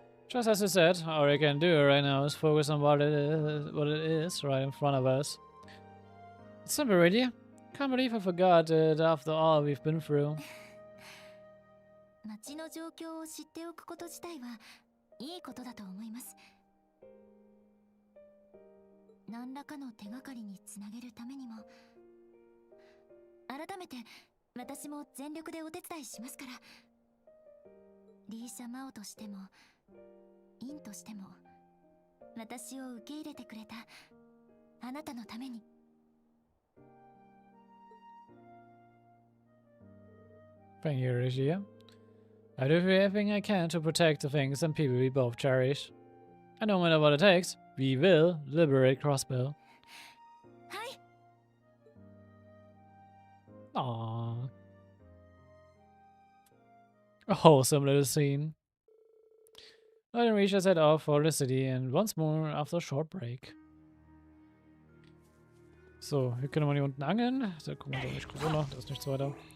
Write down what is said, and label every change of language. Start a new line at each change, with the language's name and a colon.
English: Just as you said, all I can do right now is focus on what it is right in front of us. It's simple, really. Can't believe I forgot it after all we've been through.
Japanese: 街の状況を知っておくこと自体はいいことだと思います。何らかの手がかりにつなげるためにも、改めて私も全力でお手伝いしますから。リーシャ・マオとしてもインとしても私を受け入れてくれたあなたのために。
English: Thank you, Rigia. I do everything I can to protect the things and people we both cherish. And no matter what it takes, we will liberate Crossbow.
Japanese: はい。 Aww.
English: A wholesome little scene. Lloyd and Risha set off for the city and once more after a short break.
German: So, hier können wir hier unten angeln. Da gucken wir doch nicht groß noch, da ist nichts weiter.